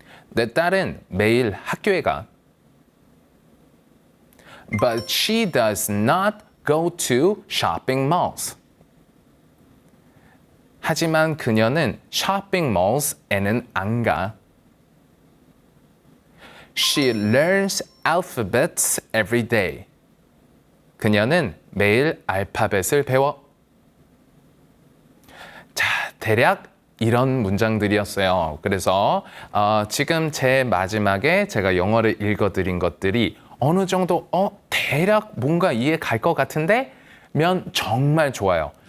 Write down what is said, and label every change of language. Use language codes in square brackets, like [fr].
[ko] 내 딸은 매일 학교에 가. [en] But she does not go to shopping malls. [ko] 하지만 그녀는 [en] shopping malls [ko] 에는 안 가. [en] She learns alphabets every day. [ko] 그녀는 매일 알파벳을 배워. 자, 대략 이런 문장들이었어요. 그래서 지금 제 마지막에 제가 영어를 읽어드린 것들이 어느 정도 대략 뭔가 이해 갈 것 같은데 면 정말 좋아요.